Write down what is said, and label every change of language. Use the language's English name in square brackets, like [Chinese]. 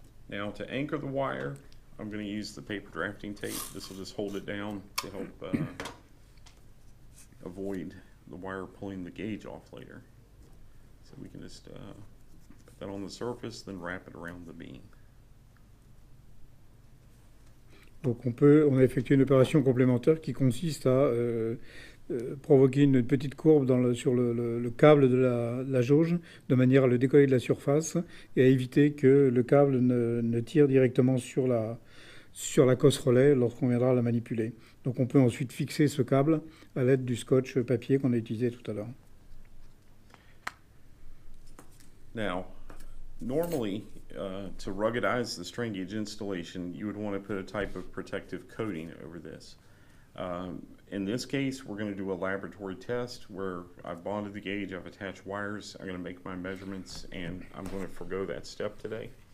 [English] Now to anchor the wire, I'm going to use the paper drafting tape. This will just hold it down to help avoid the wire pulling the gauge off later. So we can just put that on the surface, then wrap it around the beam. [French] Donc on a effectué une opération complémentaire qui consiste à provoquer une petite courbe sur le câble de la jauge, de manière à le décoller de la surface et à éviter que le câble ne tire directement sur la cosse relais lorsqu'on viendra la manipuler. Donc on peut ensuite fixer ce câble à l'aide du scotch papier qu'on a utilisé tout à l'heure. [English] Now, normally, to ruggedize the strain gauge installation, you would want to put a type of protective coating over this. In this case, we're going to do a laboratory test where I've bonded the gauge, I've attached wires, I'm going to make my measurements, and I'm going to forgo that step today.